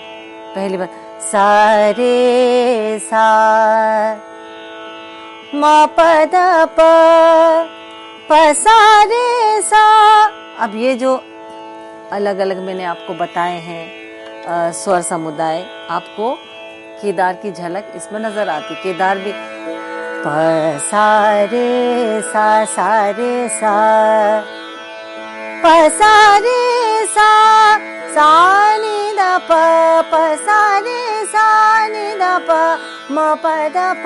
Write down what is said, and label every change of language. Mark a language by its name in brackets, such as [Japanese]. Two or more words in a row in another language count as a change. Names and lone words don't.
[Hindi] पहली बार सा रे सा म प द प सा रे सा। अब ये जो अलग अलग मैंने आपको बताए हैं स्वर समुदाय, आपको केदार की झलक इसमें नजर आती। केदार भी प सा रे सा प सा रे सा नि द प सा रे सा नि द प म प द प।